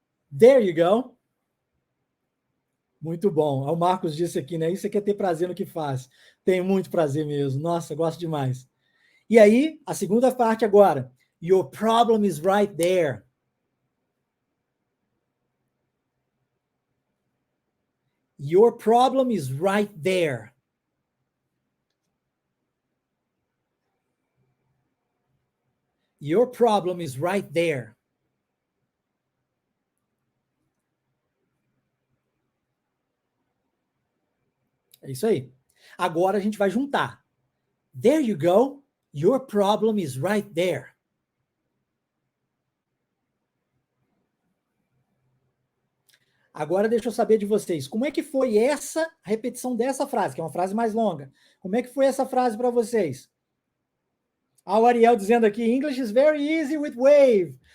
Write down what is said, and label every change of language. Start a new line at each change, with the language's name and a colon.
English: There you go.
Portuguese: Muito bom. O Marcos disse aqui, né? Isso é que é ter prazer no que faz. Tenho muito prazer mesmo. Nossa, gosto demais. E aí, a segunda parte agora.
English: Your problem is right there. Your problem is right there. Your problem is right there.
Portuguese: É isso aí. Agora a gente vai juntar.
English: There you go. Your problem is right there.
Portuguese: Agora deixa eu saber de vocês. Como é que foi essa repetição dessa frase, que é uma frase mais longa? Como é que foi essa frase para vocês? O Ariel dizendo aqui,
English: English is very easy with wave.